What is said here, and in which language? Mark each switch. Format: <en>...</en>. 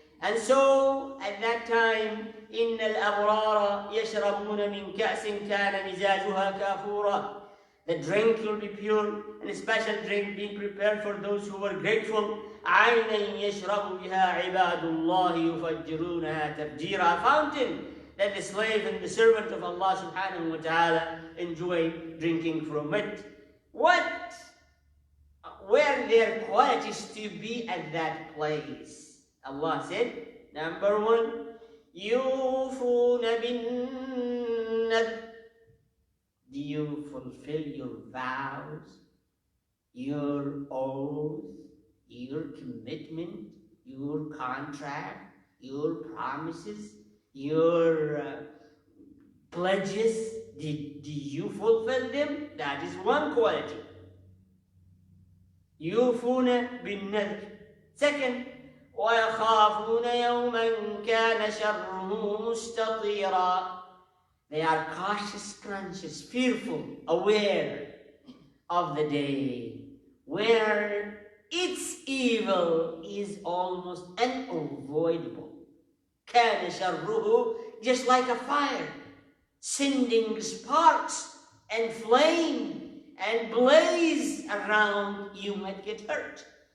<en>And so, at that time,</en> <ar>إِنَّ الْأَبْرَارَ يَشْرَبُونَ مِنْ كَأْسٍ كَانَ مِزَاجُهَا كَافُورًا.</ar> <en>The drink will be pure, and a special drink being prepared for those who were grateful.</en> <ar>عَيْنًا يَشْرَبُ بِهَا عِبَادُ اللَّهِ يُفَجِّرُونَهَا تَفْجِيرًا.</ar> <en>A fountain that the slave and the servant of Allah</en> <ar>subhanahu wa ta'ala</ar> <en>enjoy drinking from it. What were their qualities to be at that place? Allah said, number one,</en> <ar>يُوفُونَ بِالنَّذْرِ.</ar> <en>Do you fulfill your vows, your oath, your commitment, your contract, your promises, your pledges? Do you fulfill them? That is one quality.</en> <ar>يُوفُونَ بِالنَّذْرِ.</ar> <en>Second,</en> <ar>وَيَخَافُونَ يَوْمًا كَانَ شَرُّهُ مُسْتَطِيرًا.</ar> <en>They are cautious, conscious, fearful, aware of the day where its evil is almost unavoidable.</en> <ar>كَانَ شَرُّهُ,</ar> <en>just like a fire, sending sparks and flame and blaze around, you might get hurt.</en>